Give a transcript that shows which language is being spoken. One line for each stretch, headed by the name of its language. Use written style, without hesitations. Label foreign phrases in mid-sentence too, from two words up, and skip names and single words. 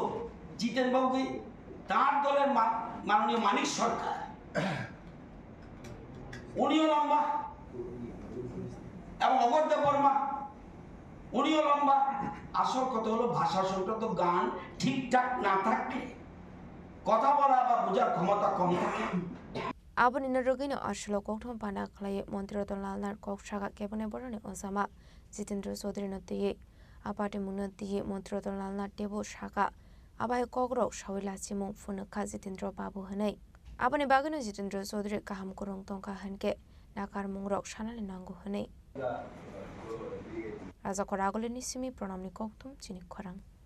Bangla: জিতেন বাবুকে তার দলের মাননীয় মানিক সরকার, উনিও লম্বা, এবং অমরদেব বর্মা উনিও লম্বা। আসল কথা হলো ভাষা সংক্রান্ত গান ঠিকঠাক না থাকলে কথা বলা বা বোঝার ক্ষমতা কম থাকে।
Kok Borok: Abon inarogino ashlo kokthom pana khlai mantri dol lalnar kok saga kebone borani osama Jitendra Chaudhary natiye apate munatiye mantri dol lalnar tebo saga abai kokro shawila chimung funakha Jitendra Babu hanai abone bagano Jitendra Chaudhary kaham kurung tongka hanke nakar mungrok sanale nangu hanai Raja koragole nisimi pranamni kokthom Chini Khorang